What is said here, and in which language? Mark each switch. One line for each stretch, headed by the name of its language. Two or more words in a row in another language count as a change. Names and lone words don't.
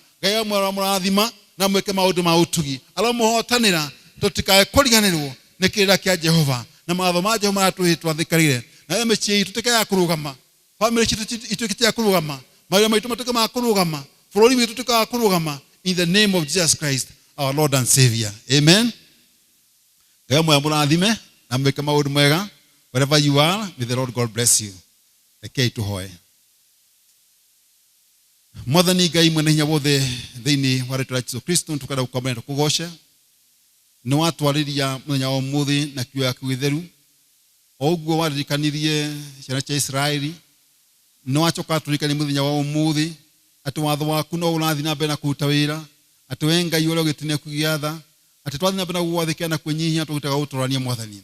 Kikuyu: Ngai amũrathima na mwĩke maũndũ ma ũtugi. Aromuhotanĩra tũtikae kũriganĩrwo nĩ kĩrĩra kĩa Jehova na mawatho ma Jehova twathĩkĩrire. Na mĩciĩ itũ tũtikae kũrũgama. Family citũ ituĩke kũrũgama. Mawĩra maitũ matuĩke ma kũrũgama. Bũrũri witũ tũtikae kũrũgama.
English: In the name of Jesus Christ, our Lord and Savior. Amen.
Kikuyu: Ngai amũrathime na mwĩke maũndũ mega.
English: Wherever you are, may the Lord God bless you.
Kikuyu: Rekei tũhoe. Mwathani Ngai mwene hinya wothe thĩinĩ wa rĩĩtwa rĩa Jesũ Kristo tũkwenda gũkwambia na tũkũgoce. Nĩ watwarĩria mũthenya wa ũmũthĩ na kiugo gĩaku gĩtheru. O ũguo waririkanirie ciana cia Israeli, nĩ wacoka tũririkanie mũthenya wa ũmũthĩ atĩ watho waku no ũrathiĩ na mbere na kũruta wĩra, atĩ we Ngai ũrĩa ũgĩtĩnĩ kũgĩatha, atĩ twathiĩ na mbere na gũgwathĩkĩra na kwĩnyihia tũgĩtaga gũtũrania Mwathani.